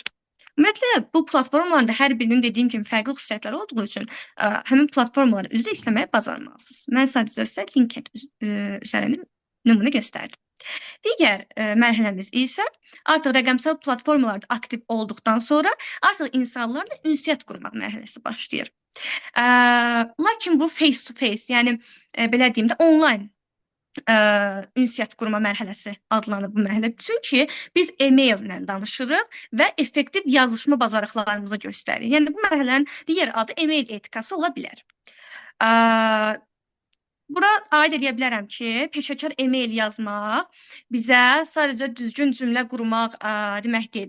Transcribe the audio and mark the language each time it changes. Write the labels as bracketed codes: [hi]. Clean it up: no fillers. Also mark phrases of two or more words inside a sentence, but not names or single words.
[az] Ümumiyyətlə, bu platformalarda hər birinin dediyim kimi fərqli xüsusiyyətləri olduğu üçün həmin platformaları üzrə işləməyə bacarmalısınız. Mən sadəcə sizə LinkedIn üzərində nümunə göstərdim. Digər mərhələmiz isə artıq rəqəmsal platformalarda aktiv olduqdan sonra artıq insanlarla ünsiyyət qurmaq mərhələsi başlayır. Lakin bu face-to-face, yəni belə deyim də online ünsiyyət qurma mərhələsi adlanır bu mərhələ. Çünki biz e-maillə danışırıq və effektiv yazışma bacarıqlarımızı göstərir. Yəni bu mərhələnin digər adı e-mail etikası ola bilər. Bura aid edə bilərəm ki, peşəkar e-mail yazmaq bizə sadəcə düzgün cümlə qurmaq demək deyil.